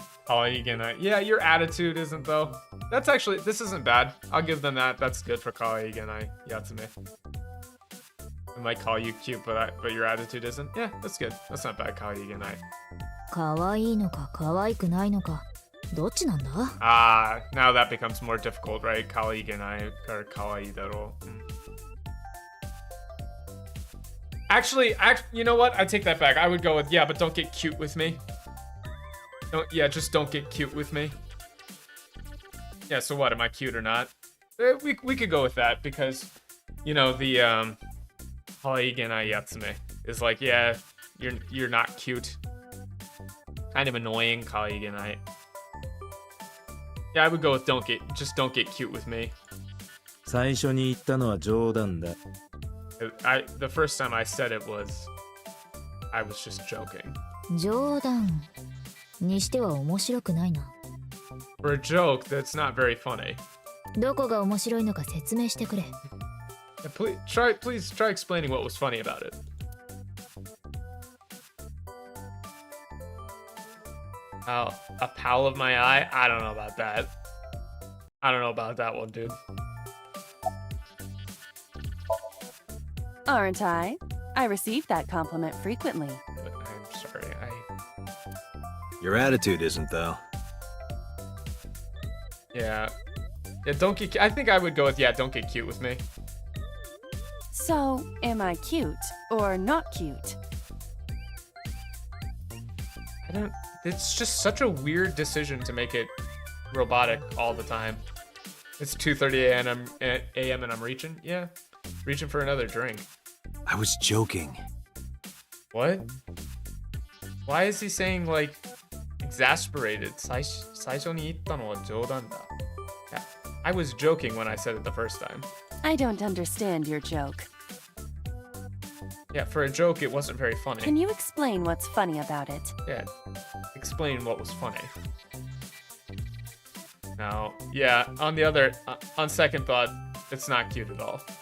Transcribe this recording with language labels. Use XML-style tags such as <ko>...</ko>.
<en>Yeah, your attitude isn't though. That's actually, this isn't bad. I'll give them that. That's good for kawaiigenai yatsume. I might call you cute, but your attitude isn't. Yeah, that's good. That's not bad, kawaiigenai.</en> <ja>可愛いのか可愛くないのかどっちなんだ？</ja> <en>Now that becomes more difficult, right? Kawaiigenai or kawaii daro. Actually, you know what? I take that back. I would go with, yeah, but don't get cute with me. Just don't get cute with me. Yeah, so what? Am I cute or not? We could go with that because, you know, the Kawaiigenai Yatsume is like, yeah, you're not cute. Kind of annoying, Kawaiigenai. Yeah, I would go with don't get cute with me.</en> <ja>最初に言ったのは冗談だ。</ja> <en>The first time I said it I was just joking.</en> <ja>冗談にしては面白くないな。</ja> <en>For a joke, that's not very funny.</en> <ja>どこが面白いのか説明してくれ。</ja> <en>Please try explaining what was funny about it. Oh, a pal of my eye? I don't know about that. I don't know about that one, dude. Aren't I? I receive that compliment frequently. But I'm sorry, Your attitude isn't, though. Yeah, don't get... I think I would go with, yeah, don't get cute with me. So, am I cute or not cute? I don't... It's just such a weird decision to make it robotic all the time. It's 2:30 a.m. and I'm reaching? Yeah, reaching for another drink. I was joking. What? Why is he saying, like, exasperated?</en> <ja>最初に言ったのは冗談だ.</ja> <en>Yeah, I was joking when I said it the first time. I don't understand your joke. Yeah, for a joke, it wasn't very funny. Can you explain what's funny about it? Yeah, explain what was funny. Now, yeah, on second thought, it's not cute at all.</en>